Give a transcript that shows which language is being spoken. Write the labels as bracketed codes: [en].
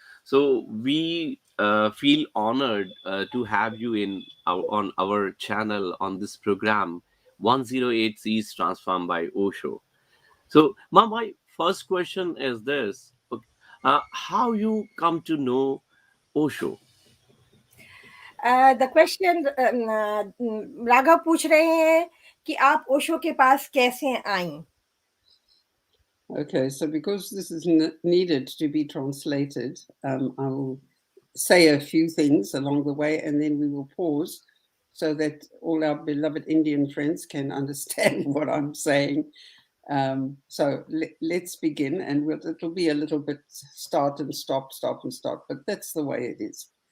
[en] So we feel honored to have you on our channel on this program, 108 Seas Transformed by Osho. So, Ma, my first question is this: okay, how you come to know Osho? The question [hi] Raghav पूछ रहे हैं कि आप ओशो के पास कैसे आई. [en] Okay, so because this is needed to be translated, I will say a few things along the way and then we will pause so that all our beloved Indian friends can understand what I'm saying. So let's begin, and it'll be a little bit start and stop, but that's the way it is.